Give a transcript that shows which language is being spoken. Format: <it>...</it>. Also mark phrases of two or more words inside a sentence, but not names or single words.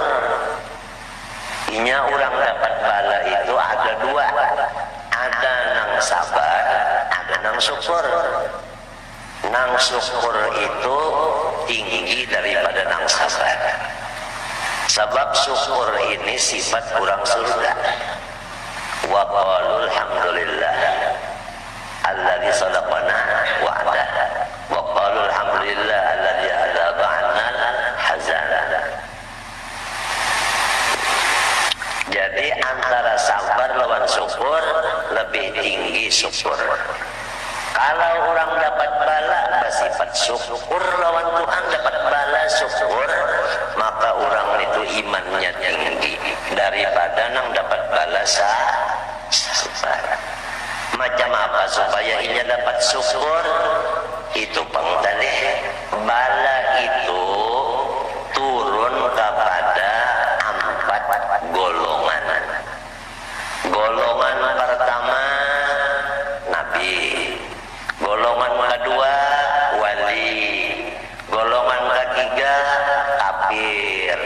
<bjn>Inya orang dapat bala itu ada dua, ada nang sabar, ada nang syukur. Nang syukur itu tinggi daripada nang sabar. Sebab syukur ini sifat orang surga.</bjn> <ar>وقالوا الحمد لله الذي صدقنا وعده وقالوا الحمد لله الذي أذهب عنا الحزن.</ar> <bjn>Jadi antara sabar lawan syukur lebih tinggi syukur. Kalau orang dapat bala bersifat syukur lawan Tuhan, dapat bala syukur, maka orang itu imannya tinggi daripada nang dapat bala sabar. Macam apa supaya ia dapat syukur? Itu pengtalih bala itu turun kepada 4 golongan. Golongan pertama Nabi, golongan kedua wali, golongan ketiga kafir.</bjn>